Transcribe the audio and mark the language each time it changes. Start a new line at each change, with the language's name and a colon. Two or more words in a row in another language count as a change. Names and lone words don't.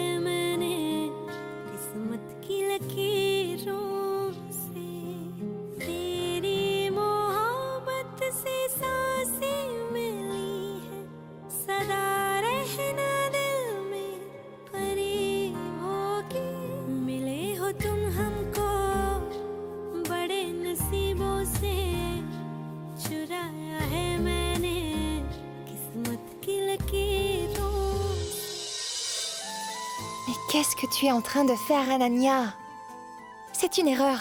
Hindi: मैंने किस्मत की लकीरों से तेरी मोहब्बत से सांसें मिली है सदा रहना दिल में परी होगी मिले हो तुम हमको बड़े नसीबों से चुराया है मैंने किस्मत की लकीरों।
French: Mais qu'est-ce que tu es en train de faire, Anania? C'est une erreur.